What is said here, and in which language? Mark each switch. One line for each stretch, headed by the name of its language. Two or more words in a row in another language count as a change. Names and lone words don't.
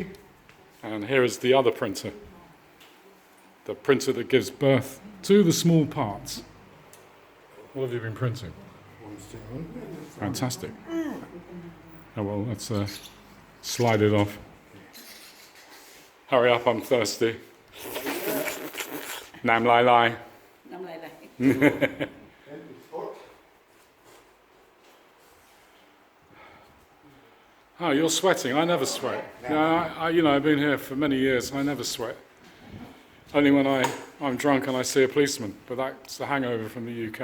English: And here is the other printer. The printer that gives birth to the small parts. What have you been printing? One stone. Fantastic. Oh well, let's slide it off. Hurry up, I'm thirsty.
Thai: น้ำลายไหล. น้ำลายไหล
English: And it's hot. Oh, you're sweating. I never sweat. No, you know, I've been here for many years. I never sweat. Only when I'm drunk and I see a policeman. But that's the hangover from the UK.